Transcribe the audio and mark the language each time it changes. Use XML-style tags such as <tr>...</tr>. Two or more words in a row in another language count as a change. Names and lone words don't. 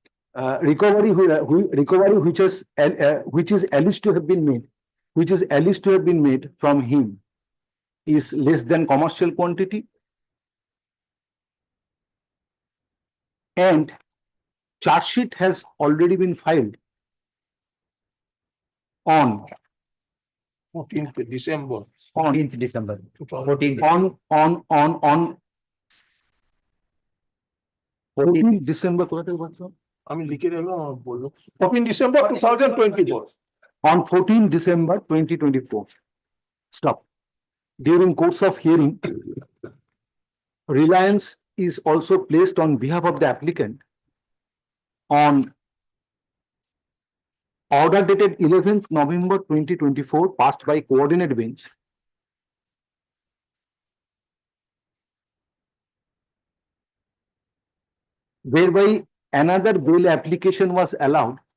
<en>recovery which is alleged to have been made from him is less than commercial quantity, and charge sheet has already been filed on 14th December 14th December. 2000. 14th. 14th December,</en> <bn>কোথা থেকে বলছো? আমি লিখে দিলাম বললো 14 December 2024.</bn> <en>On 14 December 2024. Stop. During course of hearing, reliance is also placed on behalf of the applicant on order dated 11th November 2024, passed by coordinate bench, whereby another bail application was allowed.</en>